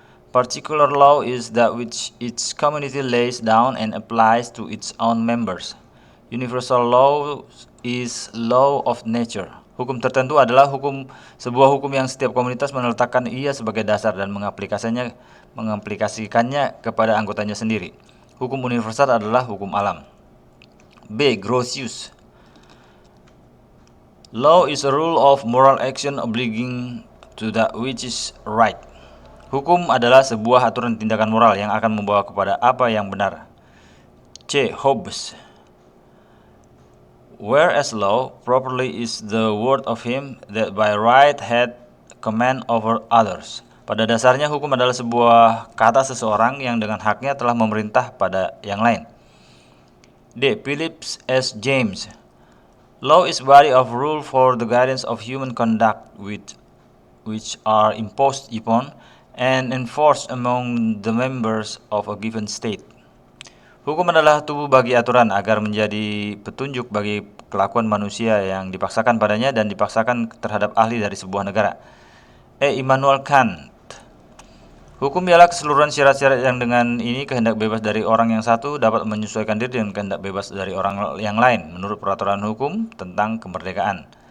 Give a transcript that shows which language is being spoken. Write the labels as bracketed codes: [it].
[en] Particular law is that which each community lays down and applies to its own members. Universal law is law of nature. [id] Hukum tertentu adalah sebuah hukum yang setiap komunitas meletakkan ia sebagai dasar dan mengaplikasikannya kepada anggotanya sendiri. Hukum universal adalah hukum alam. B. Grotius. [en] Law is a rule of moral action obliging to that which is right. [id] Hukum adalah sebuah aturan tindakan moral yang akan membawa kepada apa yang benar. C. Hobbes. [en] Whereas law properly is the word of him that by right had command over others. [id] Pada dasarnya hukum adalah sebuah kata seseorang yang dengan haknya telah memerintah pada yang lain. D. Phillips S. James. [en] Law is body of rule for the guidance of human conduct which are imposed upon and enforced among the members of a given state. [id] Hukum adalah tubuh bagi aturan agar menjadi petunjuk bagi kelakuan manusia yang dipaksakan padanya dan dipaksakan terhadap ahli dari sebuah negara. E. Immanuel Kant. Hukum ialah keseluruhan syarat-syarat yang dengan ini kehendak bebas dari orang yang satu dapat menyesuaikan diri dengan kehendak bebas dari orang yang lain menurut peraturan hukum tentang kemerdekaan.